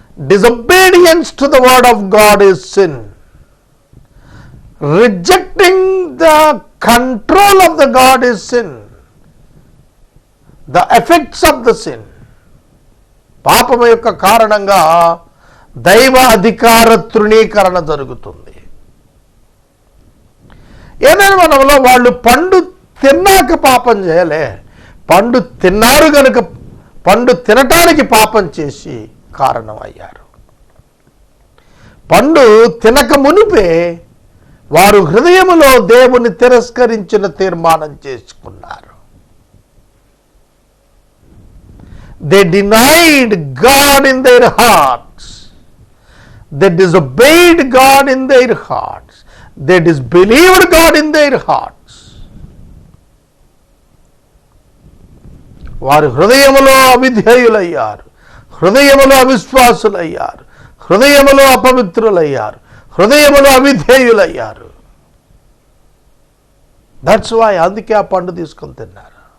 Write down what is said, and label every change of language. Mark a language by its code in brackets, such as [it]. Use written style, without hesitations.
[en] Disobedience to the word of God is sin. Rejecting the control of the God is sin. The effects of the sin. [te] పాపము యొక్క కారణంగా దైవ అధికార తృణీకరణ జరుగుతుంది. ఏదైనా మనంలో వాళ్ళు పండు తిన్నాక పాపం చేయలే, పండు తిన్నారు గనుక పండు తినటానికి పాపం చేసి కారణం అయ్యారు. పండు తినక మునిపే వారు హృదయములో దేవుని తిరస్కరించిన తీర్మానం చేసుకున్నారు. [en] They denied God in their hearts. They disobeyed God in their hearts. They disbelieved God in their hearts. [te] వారు హృదయములో అవిధేయులయ్యారు, హృదయములో అవిశ్వాసులయ్యారు, హృదయములో అపవిత్రులయ్యారు, హృదయములో అవిధేయులయ్యారు. [en] that's why, [te] అందుకే ఆ పండు తీసుకొని తిన్నారు.